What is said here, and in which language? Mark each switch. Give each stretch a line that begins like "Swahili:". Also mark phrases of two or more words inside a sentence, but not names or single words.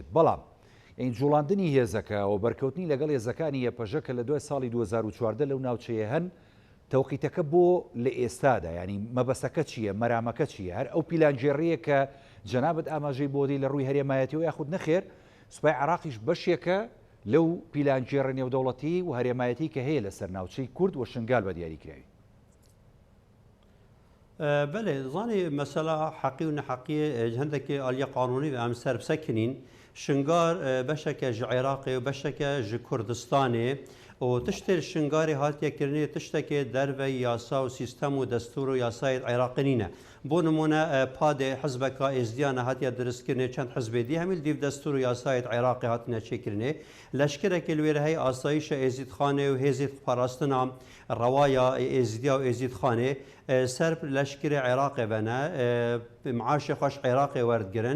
Central Kurdish: بەڵام ئەین جوڵاندنی هێزەکە و بەرکەوتنی لەگەڵ هێزەکانی یەپەژە کە لە دوای ساڵی 2014 لەو ناوچەیە هەن تەوقیتەکە بۆ لە ئێستادا ینی مەبەستەکە چییە مەرامەکە چییە هەر ئەو پیلانجێڕیە کە جەنابەت ئاماژەی بۆ دی لە ڕووی هەرێمایەتیەوە یاخود نەخێر سوپای عراقیش بەشێکە لەو پیلانجێڕە نێودەوڵەتی و هەرێمایەتی کە هەیە لەسەر ناوچەی کورد و شنگال بە دیاریکراوی.
Kurdish: بله زانی مەسەلا حەقی و نەحەقی هەندێکی ئالیە قانونی ئەم سەر بسەکنین شنگار بەشێکە ji عێراقی و بەشێکە ji کوردستانê و tiştê şingarê hatiye kirinê tiştekê derve yasa û sîstem û destûr û yasayê Iraqê nîne. Bo nimûne padê hizbeka êzdiyan hatiye diristkirinê çend hizbê dî hemî dîv destûr û yasayê Iraqê hatine çêkirinê. Leşkerekê li wê heye asayişa êzîdxanê û hêzê parastina rewaya êzdiya û êzîdxanê ser leşkerê Iraqê vene maaşê xweş Iraqê werdgirin.